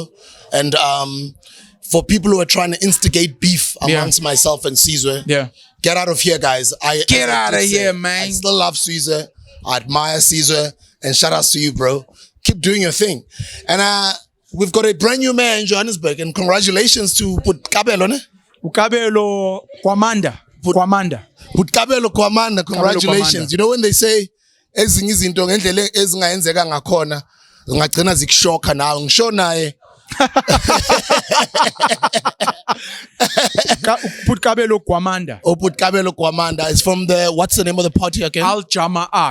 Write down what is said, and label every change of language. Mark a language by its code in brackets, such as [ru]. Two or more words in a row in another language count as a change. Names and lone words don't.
[en] And for people who are trying to instigate beef amongst myself and Caesar, get out of here, guys. Get out of here, man. I still love Caesar. I admire Caesar. And shout outs to you, bro. Keep doing your thing. And we've got a brand new mayor in Johannesburg. And congratulations to Kabelo, ne? Ukabelo Kwamanda. Kwamanda. Kabelo Kwamanda, congratulations. Kwamanda. You know when they say [zu] ezinye izinto ngendlela ezingayenzeka ngakhona ngagcina zikushoka nawe ngisho naye [en] Kabelo Kwamanda. Kabelo Kwamanda is from the, what's the name of the party again? Al Jamaa.